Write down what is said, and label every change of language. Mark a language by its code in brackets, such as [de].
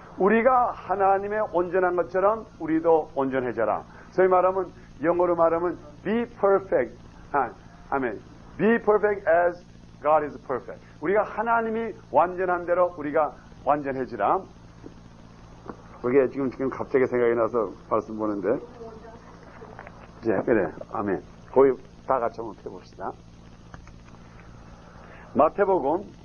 [ko] 우리가 하나님의 온전한 것처럼 우리도 온전해져라. 소위 말하면 영어로 말하면 [en] be perfect. [ko] 아멘. [en] Be perfect as God is perfect. [ko] 우리가 하나님이 완전한 대로 우리가 완전해지라. 그게 지금 갑자기 생각이 나서 말씀 보는데. 그래. 아멘. 거기 다 같이 한번 펴봅시다. 마태복음.